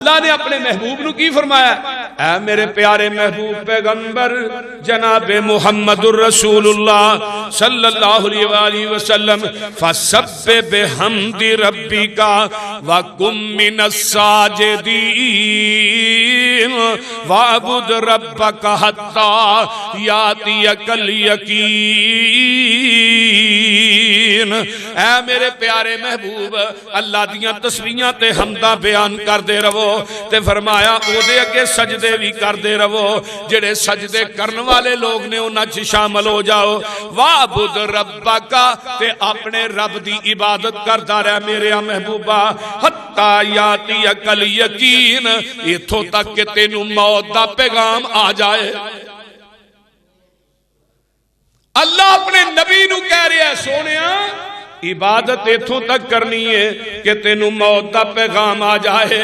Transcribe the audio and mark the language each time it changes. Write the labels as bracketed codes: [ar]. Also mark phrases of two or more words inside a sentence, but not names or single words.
[pa] اللہ نے اپنے محبوب نو کی فرمایا؟ اے میرے پیارے محبوب پیغمبر جناب [ar] محمد الرسول اللہ صلی اللہ علیہ وآلہ وسلم فسبح بحمد ربک وکن من الساجدین وعبد ربک حتی یاتیک الیقین۔ [pa] اے میرے پیارے محبوب اللہ دیاں تسبیحاں تے حمداں بیان کر دے رہو تے فرمایا او دے اگے سجدے بھی کر دے رہو، جڑے سجدے کرن والے لوگ نے انہاں چ شامل ہو جاؤ۔ [ar] وعبد ربک [pa] تے اپنے رب دی عبادت کردا رہ میرے محبوبہ [ar] حتی یاتیک الیقین، [pa] ایتھوں تک کہ تینوں موت دا پیغام آ جائے۔ اللہ اپنے نبی نو کہہ رہا ہے سونیا عبادت ایتھوں تک کرنی ہے کہ تینوں موت دا پیغام آ جائے۔